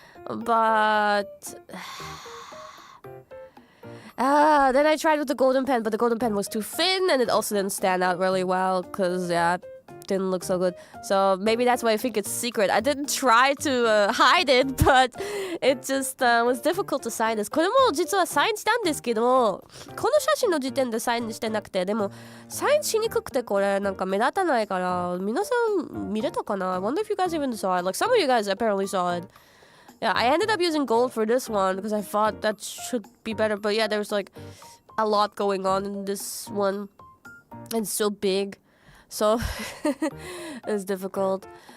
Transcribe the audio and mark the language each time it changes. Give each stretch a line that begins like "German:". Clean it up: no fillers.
English: But then I tried with the golden pen, but the golden pen was too thin, and it also didn't stand out really well because it didn't look so good. So maybe that's why I think it's secret. I didn't try to hide it, but it just was difficult to sign this.
Japanese: これも実はサインしたんですけど、この写真の時点でサインしてなくて、でもサインしにくくてこれなんか目立たないから皆さん見れたかな?
English: I wonder if you guys even saw it. Like some of you guys apparently saw it. Yeah, I ended up using gold for this one because I thought that should be better. But yeah, there's like a lot going on in this one. And it's so big. So it's difficult.